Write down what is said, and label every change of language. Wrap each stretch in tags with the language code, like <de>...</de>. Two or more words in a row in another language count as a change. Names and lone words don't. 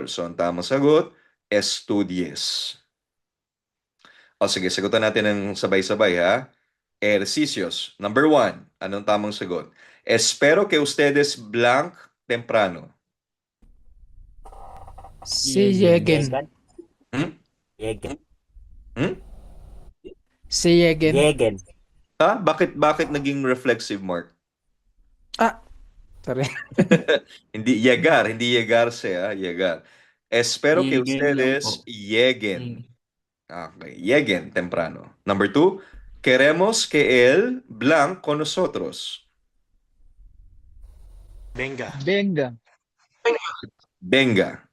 <tl>So ang tamang sagot, estudies. O sige, sagutan natin ng sabay-sabay ha.</tl> <es>Ejercicios.</es> <tl>Number 1, anong tamang sagot?</tl> <es>Espero que ustedes blank temprano. Si lleguen. Hmm? Yegen. Hmm? Si lleguen. Yegen. Ha?</es> <tl>Bakit naging reflexive, Mark?</tl> <en>Ah, sorry.</en> <tl>Hindi llegarse, ha? Llegar.</tl> <es>Espero que Lleguen lang ustedes</es> <tl>po.</tl> <es>lleguen. Okay, lleguen temprano. Number 2, queremos que él blank con nosotros. Venga. Venga. Venga.</es>